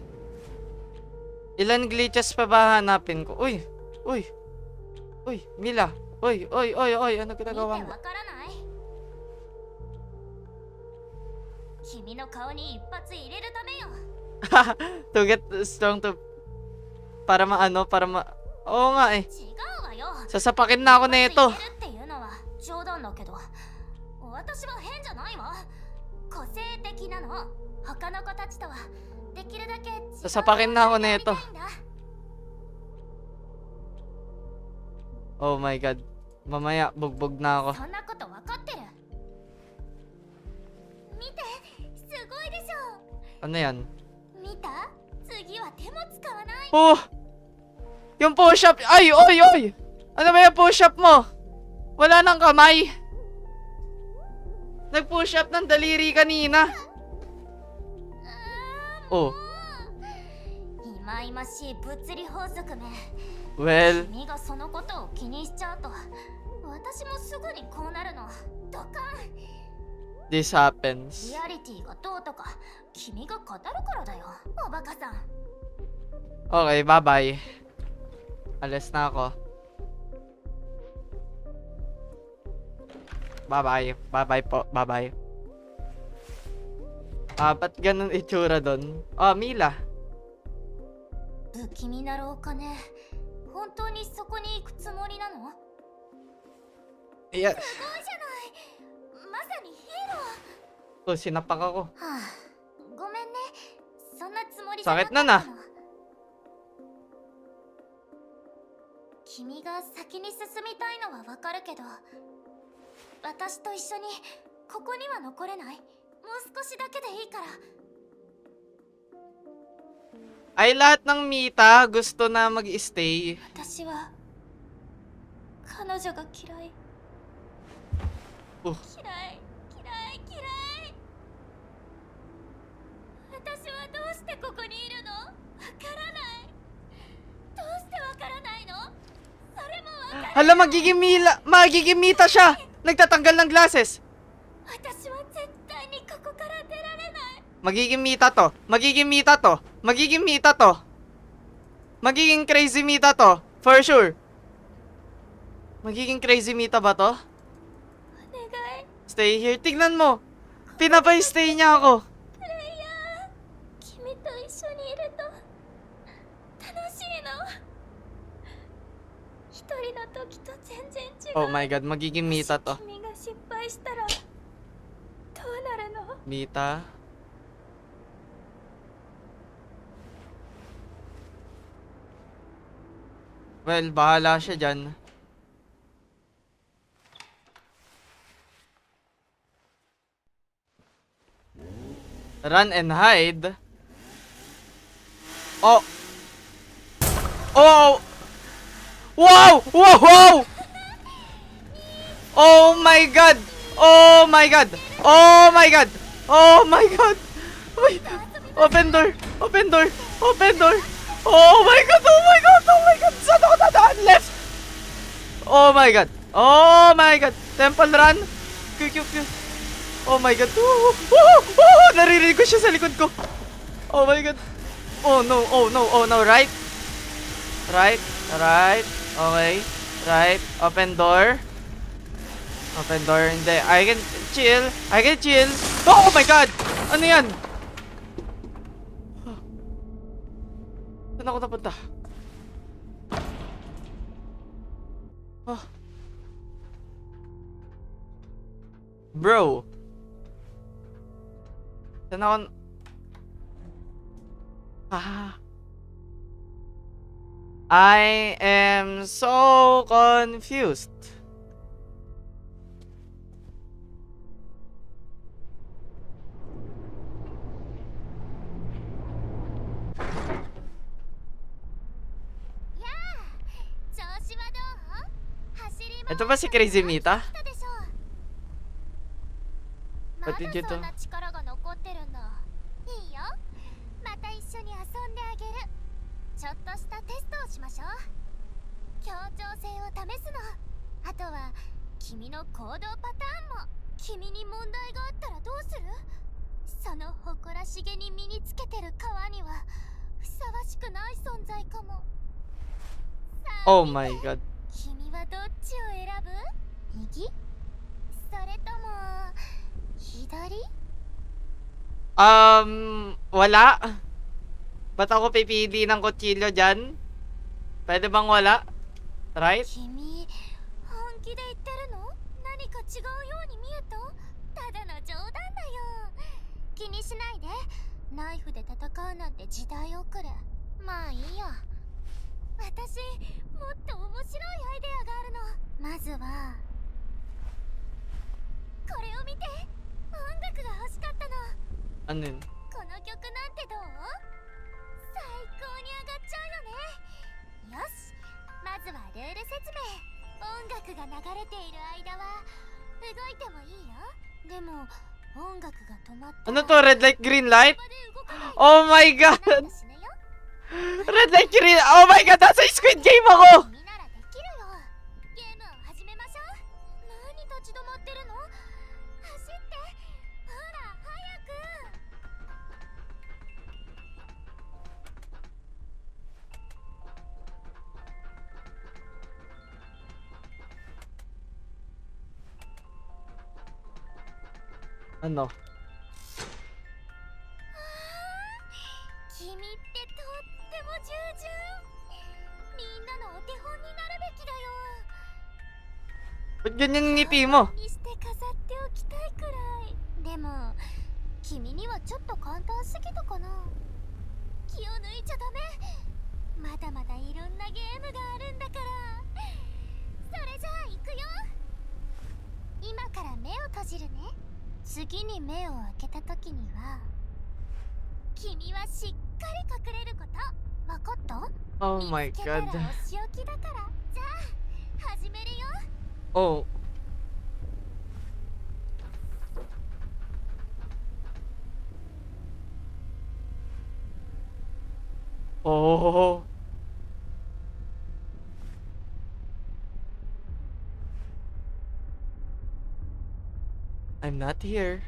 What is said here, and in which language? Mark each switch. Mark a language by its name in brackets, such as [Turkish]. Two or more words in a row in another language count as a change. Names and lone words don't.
[Filipino] Ilan glitches pa ba hanapin ko? Uy! Uy! Uy! Mila! Uy! Uy! Uy! Uy! Ano [Japanese] 見て [Filipino] ginagawa [Japanese] わ [Filipino] mo? [Japanese] からない？君の顔に一発入れるためよ。 [English] To get strong to... [Filipino] Para maano, para ma... Oo nga eh. [Japanese] 違うわよ。 [Filipino] Sasapakin na ako [Japanese] 一 [Filipino] nito. [Japanese] 発入れるっていうのは冗談だけど、私は変じゃないわ。個性的なの。他の子たちとはできるだけ違う [Filipino] Sasapakin na ako [Japanese] やり [Filipino] nito. [Japanese] たいんだ。 [English] Oh my god. [Filipino] Mamaya, bugbog na ako. [Japanese] そんなこと分かってる。見て、すごいでしょ。 [Filipino] Ano yan? [Japanese] 見た？次は手も使わない。 [Filipino] Oh! Yung push-up! Ay! Oy! Oy! Ano ba yung push-up mo? Wala nang kamay! Nag-push-up ng daliri kanina! Oh. [Japanese] いまいましい物理法則め。 [English] Well, [Japanese] 君がそのことを気にしちゃうと、私もすぐにこうなるの。ドカン。 [English] this happens. [Japanese] リアリティがどうとか、君が語るからだよ、おバカさん。 [English] Okay, bye-bye. [Filipino] Alis na ako. [English] Bye-bye. Bye-bye po. Bye-bye. [Filipino] Ba't ganun itsura doon? Oh, Mila. [Japanese] 不気味な廊下ね。本当にそこに行くつもりなの？ [English] Yeah. [Japanese] すごいじゃない。まさにヒーロー。 [Filipino] Oh, sinapak ako. [Japanese] はあ、ごめんね。そんなつもりじゃなか [Filipino] Sakit [Japanese] った [Filipino] na na. [Japanese] の。君が先に進みたいのはわかるけど、私と一緒にここには残れない？もう少しだけでいいから。 [Filipino] Ay, lahat ng Mita gusto na mag-stay. [Japanese] 私は彼女が嫌い。 Oh. 嫌い、嫌い、嫌い。私はどうしてここにいるの？わからない。どうしてわからないの？それもわからない。 [Filipino] Hala, magiging Mita siya! Nagtatanggal ng glasses. [Japanese] 私は絶対にここから出られない。 [Filipino] Magiging Mita to. Magiging Mita to. Magiging Mita to. Magiging crazy Mita to. [English] For sure. [Filipino] Magiging crazy Mita ba to? [Japanese] お願い。 [English] Stay here. [Filipino] Tignan mo. Pinapay-stay niya ako. [Japanese] プレイヤー、君と一緒にいると楽しいの。一人の時と全然違う。 [English] Oh my god. [Filipino] Magiging Mita to. [Japanese] 君が失敗したらどうなるの？ Mita. [Filipino] Well, bahala siya dyan. [English] Run and hide. Oh. Oh. Wow! Wow! Wow! Oh my god! Oh my god! Oh my god! Oh my god! Wait. Open door! Open door! Open door! Oh my god! Oh my god! Oh my god! [Filipino] Saan ako dadaan? [English] Left! Oh my god! Oh my god! Temple run! Q. Oh my god! [Filipino] Naririnig ko siya sa likod ko! [English] Oh my god! Oh no! Oh no! Oh no! Right! Right! Right! Okay! Right! Open door! Open door! Hindi! I can chill! I can chill! Oh my god! [Filipino] Ano yan? Saan ako napunta? Oh. [English] Bro. [Filipino] Saan ako? [English] I am so confused. [Filipino] Ito ba si Crazy Mita? [English] What did you do? [Japanese] まだそんな力が残ってるんだ。いいよ。また一緒に遊んであげる。ちょっとしたテストをしましょう。協調性を試すの。あとは君の行動パターンも。君に問題があったらどうする？その誇らしげに身につけてる皮にはふさわしくない存在かも。さあ [English] Oh my god. [Japanese] 君はどっちを選ぶ？右？それとも左？ [Filipino] Wala. Ba't ako pipili ng kutsilyo dyan? Pwede bang wala? Right? [Japanese] 君、本気で言ってるの？何か違うように見えた？ただの冗談だよ。気にしないで。ナイフで戦うなんて時代遅れ。まあいいや。私もっと面白いアイデアがあるの。まずはこれを見て。音楽が欲しかったの。 [Filipino] Ano yun? [Japanese] この曲なんてどう？最高に上がっちゃうよね。よし、まずはルール説明。音楽が流れている間は動いてもいいよ。でも音楽が止まったら [Filipino] Ano to? [English] Red light, green light? [Japanese] その場で動かない。 [English] Oh my god! [Japanese] なんだ死ぬよ。 [English] Red light, green... Oh my god! [Filipino] Nasa Squid Game ako! [Japanese] 君ならできるよ。ゲームを始めましょう。何立ち止まってるの？走って。ほら早く。 Ano? 君ってとっても従順。みんなのお手本になるべきだよ。 [Filipino] Ba't ganyan yung ngiti mo? [Japanese] にして飾っておきたいくらい。でも君にはちょっと簡単すぎたかな。気を抜いちゃダメ。まだまだいろんなゲームがあるんだから。それじゃあ行くよ。今から目を閉じるね。次に目を開けた時には君はしっかり隠れること。わかった？ [English] Oh my [Japanese] 見つけたら [English] god. [Japanese] お仕置きだから。じゃあ始めるよ。 Oh. Oh. [English] I'm not here.